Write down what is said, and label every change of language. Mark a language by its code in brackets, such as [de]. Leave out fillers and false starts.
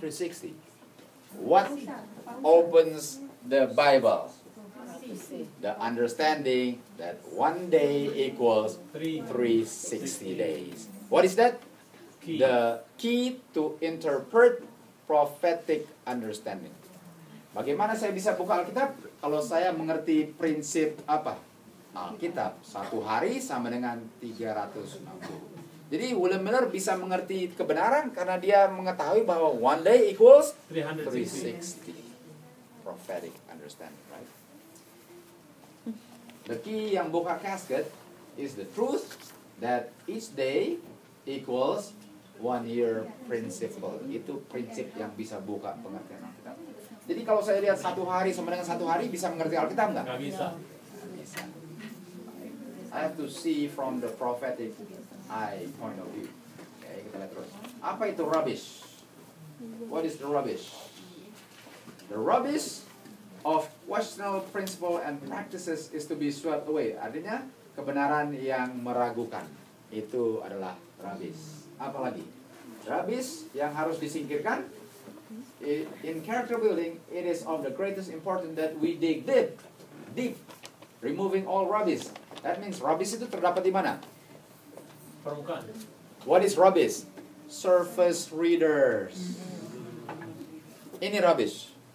[en] 360. What opens the Bible? the understanding that one day equals 360 360 days. What is that? key. The key to interpret prophetic understanding. [id] Bagaimana saya bisa buka Alkitab? Kalau saya mengerti prinsip apa? Alkitab, 1 hari sama dengan 360. Jadi William Miller bisa mengerti kebenaran karena dia mengetahui bahwa [en] one day equals 360. 360. Prophetic understanding, right? The key [id] yang buka [en] casket is the truth that each day equals 1 year principle. [id] Itu prinsip yang bisa buka pengertian Alkitab. Jadi kalau saya lihat 1 hari sama dengan 1 hari, bisa mengerti Alkitab nggak? Nggak bisa. Nggak bisa. [en] I have to see from the prophetic eye point of view. [id] Oke, kita lihat terus. Apa itu rubbish? [en] What is the rubbish? The rubbish of questionable principle and practices is to be swept away. [id] Artinya kebenaran yang meragukan itu adalah rubbish. Apalagi rubbish yang harus disingkirkan. [en] In character building, it is of the greatest importance that we dig deep, removing all rubbish. That means [id] rubbish itu terdapat di mana? Permukaan. [en] What is rubbish? Surface readers. [id] Ini rubbish.